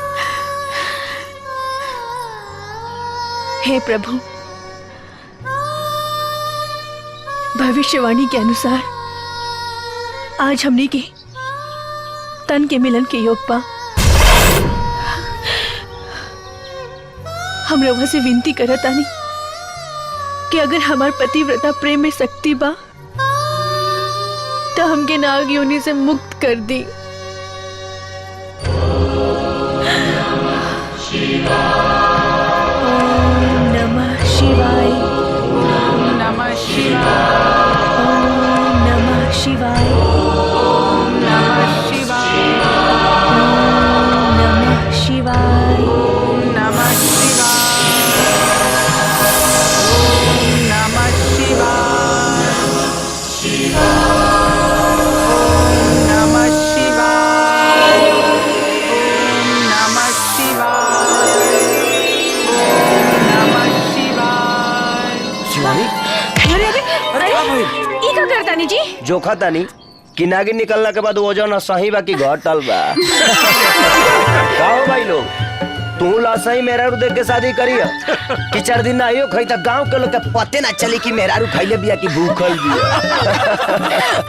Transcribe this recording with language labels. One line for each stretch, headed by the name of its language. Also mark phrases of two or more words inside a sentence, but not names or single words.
Bhojpuri: हे प्रभु, भविष्यवाणी के अनुसार आज हमने के तन के मिलन के योग पा। हम रवा से विनती करत आनी कि अगर हमार पतिव्रता प्रेम में शक्ति बा तो हमके नाग योनि से मुक्त कर दी।
Sanskrit: शिवाय ओम नमः शिवाय ओम नमः शिवाय ओम नमः शिवाय ओम नमः शिवाय ओम नमः शिवाय ओम नमः शिवाय ओम नमः शिवाय ओम नमः शिवाय।
Bhojpuri: शिवानी अरे ई का करता नी जी? जोखा तानी कि नागिन निकलना के बाद वजन सही बा कि घटल बा। कहो भाई लोग, तू लासही मेहरारू देख के शादी करी कि 4 दिन ना आइयो खई त गांव के लोग के पते ना चली कि मेहरारू खइले बिया कि भूखल बिया।